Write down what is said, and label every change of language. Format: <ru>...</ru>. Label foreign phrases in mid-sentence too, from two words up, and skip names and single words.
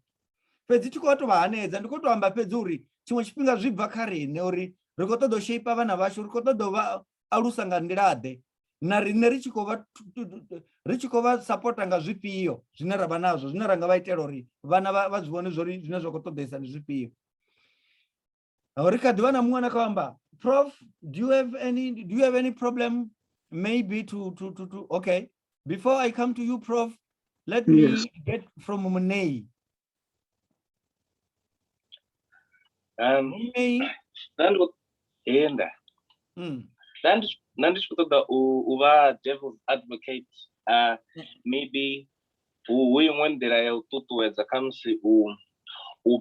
<ve>Fhedzi thi khou tou vha hanedza ndi khou tou amba fhedzi uri tshiṅwe tshifhinga zwi bva kha riṋe uri ri khou ṱoḓa u shape vhana vhashu ri khou ṱoḓa u vha alusa nga nḓilaḓe na riṋe ri tshi khou vha sapota nga zwifhio zwine ra vha nazwo zwine ra nga vha itela uri vhana vha zwi vhone zwori zwine zwa khou ṱoḓesa ndi zwifhio. Ri kha ḓivha na muṅwe na khou amba Prof,</ve> <en>do you have any problem maybe to okay, before I come to you Prof, let me get from Muneyi.</en> <ve>Muneyi nandi tshi khou ṱoḓa u vha</ve> <en>devil's advocate maybe</en> <ve>hu iṅwe nḓila ya u ṱuṱuwedza kha musi u</ve>